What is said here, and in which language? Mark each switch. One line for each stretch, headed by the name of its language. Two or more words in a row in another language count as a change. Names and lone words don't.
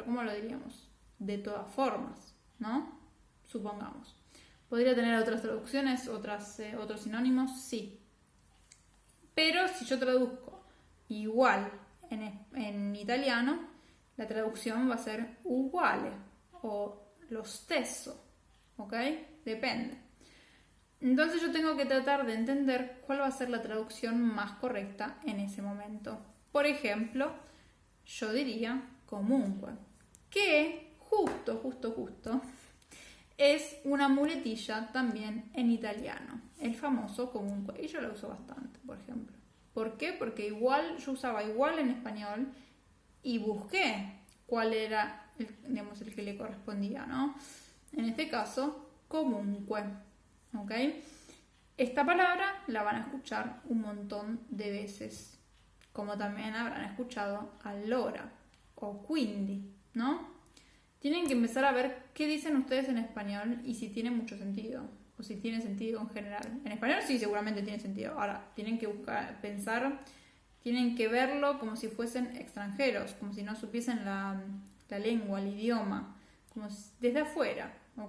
Spanish: ¿Cómo lo diríamos? De todas formas, ¿no? Supongamos. ¿Podría tener otras traducciones, otros sinónimos? Sí. Pero si yo traduzco igual en italiano, la traducción va a ser
Italian: uguale o lo stesso,
Spanish: ¿ok? Depende. Entonces yo tengo que tratar de entender cuál va a ser la traducción más correcta en ese momento. Por ejemplo, yo diría comunque, que justo es una muletilla también en italiano, el famoso comunque, y yo lo uso bastante, por ejemplo. ¿Por qué? Porque yo usaba igual en español y busqué cuál era el que le correspondía, ¿no? En este caso, comunque, ¿ok? Esta palabra la van a escuchar un montón de veces, como también habrán escuchado
Italian: allora o quindi,
Spanish: ¿no? Tienen que empezar a ver qué dicen ustedes en español y si tiene mucho sentido, o si tiene sentido en general. En español sí, seguramente tiene sentido. Ahora, tienen que pensar, tienen que verlo como si fuesen extranjeros, como si no supiesen la lengua, el idioma, como desde afuera, ¿ok?